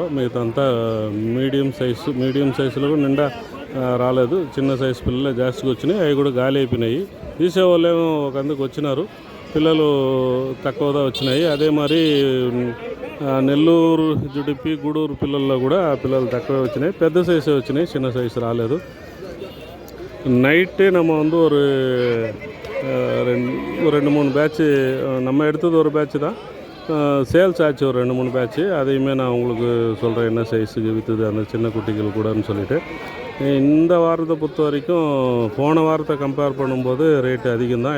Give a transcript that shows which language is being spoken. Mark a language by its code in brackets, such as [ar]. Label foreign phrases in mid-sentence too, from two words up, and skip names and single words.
[te] మిగతా అంతా మీడియం సైజులో నిండా రాలేదు. చిన్న సైజు పిల్లలే జాస్తిగా వచ్చినాయి. అవి కూడా గాలి అయిపోయినాయి. తీసేవాళ్ళేమో ఒక అందుకు వచ్చినారు. పిల్లలు తక్కువగా వచ్చినాయి. అదే మరి నెల్లూరు జుడిపి గూడూరు పిల్లల్లో కూడా పిల్లలు తక్కువే వచ్చినాయి. పెద్ద సైజే వచ్చినాయి, చిన్న సైజు రాలేదు. [ta] நைட்டு நம்ம ஒரு 2-3 பேட்ச்சு நம்ம எடுத்தது ஒரு பேட்ச்சு தான். சேல்ஸ் ஆச்சு ஒரு 2-3 பேட்ச்சு. அதையுமே நான் உங்களுக்கு சொல்கிறேன் என்ன சைஸுக்கு விற்றுது அந்த சின்ன குட்டிகள் கூடன்னு சொல்லிவிட்டு. இந்த வாரத்தை பொறுத்த வரைக்கும் போன வாரத்தை கம்பேர் பண்ணும்போது ரேட்டு அதிகம் தான்.